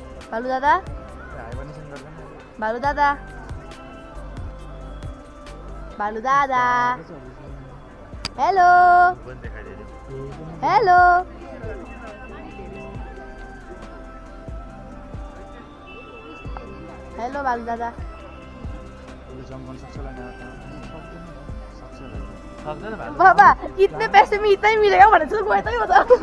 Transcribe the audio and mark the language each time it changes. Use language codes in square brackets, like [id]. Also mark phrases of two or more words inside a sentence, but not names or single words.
[hi] बालु दादा बालु दादा बालु दादा [en] hello hello hello [hi] बालु दादा बाबा इतने पैसे में इतना ही मिलेगा [ne] भने चाहिँ गए त बता